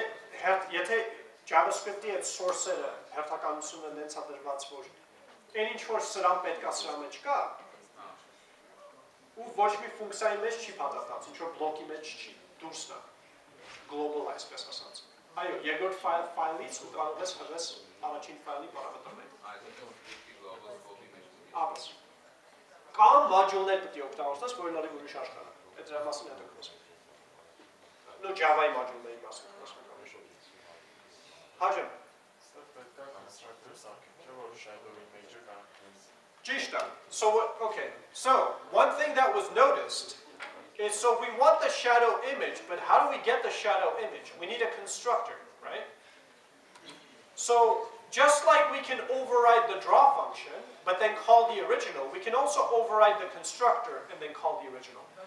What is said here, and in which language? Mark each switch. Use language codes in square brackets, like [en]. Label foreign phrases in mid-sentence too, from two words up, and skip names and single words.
[hy] Եթե JavaScript-ի այդ source-երը հերթականությունը նենց է դրված, որ այն ինչ որ սրան պետք է սրա մեջ կա, ու ոչ մի ֆունկցիայի մեջ չի փաթաթած, ինչ որ բլոկի մեջ չի, դուրսն է, global այսպես ասած։ Այո, երկրորդ ֆայլից ու կարող ես հրես առաջին ֆայլի պարամետրներ։ Ապես։ Կամ մոդյուլներ պետք է օգտագործես, որը լրիվ ուրիշ աշխարհ է։ Այդ դրա մասին հետո կխոսենք։ Նո Java-ի մոդյուլների մասին կխոսենք։ Հաջեմ։ [en] So one thing that was noticed is, so we want the shadow image, but how do we get the shadow image? We need a constructor, right? So Just like we can override the draw function, but then call the original, we can also override the constructor and then call the original.